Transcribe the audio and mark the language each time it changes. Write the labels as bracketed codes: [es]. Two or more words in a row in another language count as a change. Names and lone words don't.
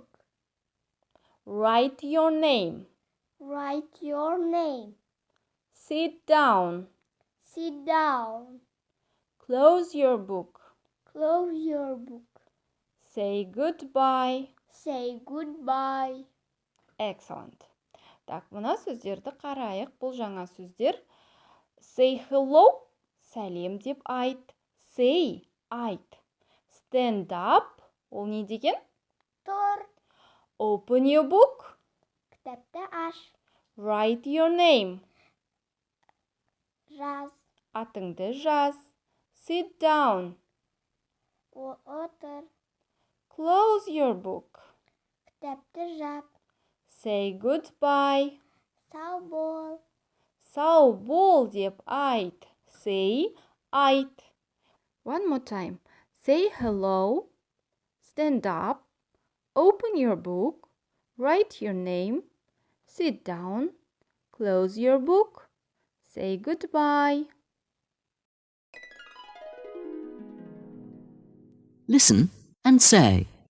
[en] Write your name. Write your name. Sit down. Sit down. Close your book. Close your book. Say goodbye. Say goodbye. Excellent. [kk] Так, мына сөздерді қарайық. Бұл жаңа сөздер. [en] Say hello, [kk] сәлем деп айт. Say, айт. [en] Stand up, [kk] ол не деген? Тұр. [en] Open your book. [kk] Кітапты аш. [en] Write your name. [kk] Жаз. Атыңды жаз. [en] Sit down. [kk] Отыр. [en] Close your book. [kk] Кітапты жап. [en] Say goodbye. [kk] Сау бол. Сау бол деп айт. Say, айт. [en] One more time. Say hello. Stand up. Open your book. Write your name. Sit down. Close your book. Say goodbye. Listen and say.